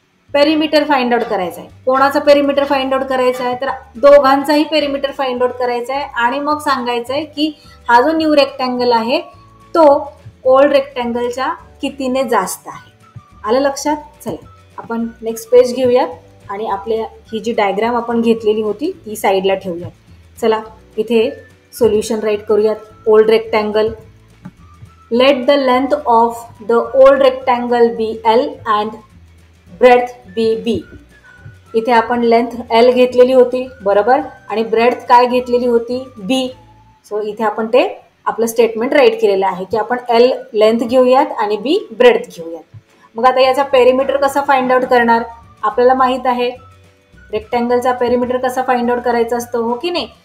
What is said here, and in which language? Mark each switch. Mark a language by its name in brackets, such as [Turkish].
[Marathi] Perimeter find out करायचं आहे. कोणाचा पेरिमीटर फाइंड आउट करायचा आहे? तर दोघांचाही पेरिमीटर फाइंड आउट करायचा आहे आणि मग सांगायचं आहे की हा जो न्यू रेक्टँगल आहे तो ओल्ड रेक्टँगलच्या कितीने जास्त आहे. आलं लक्षात? चला आपण नेक्स्ट पेज घेऊयात आणि आपल्या ही जी डायग्राम आपण घेतलेली होती ती साईडला ठेवूयात. चला इथे सोल्युशन राईट करूयात. [English] Old rectangle, let the length of the old rectangle be L and breadth be B. [Marathi] इथे आपण लेंथ L घेतलेली होती बरोबर आणि ब्रेड्थ काय घेतलेली होती B. सो इथे आपण ते आपलं स्टेटमेंट राईट केलेलं आहे की आपण L लेंथ घेऊयात आणि B ब्रेड्थ घेऊयात. मग आता याचा पेरिमीटर कसा फाइंड आउट करणार? आपल्याला माहित आहे रेक्टँगलचा पेरिमीटर कसा फाइंड आउट करायचा असतो हो की नाही.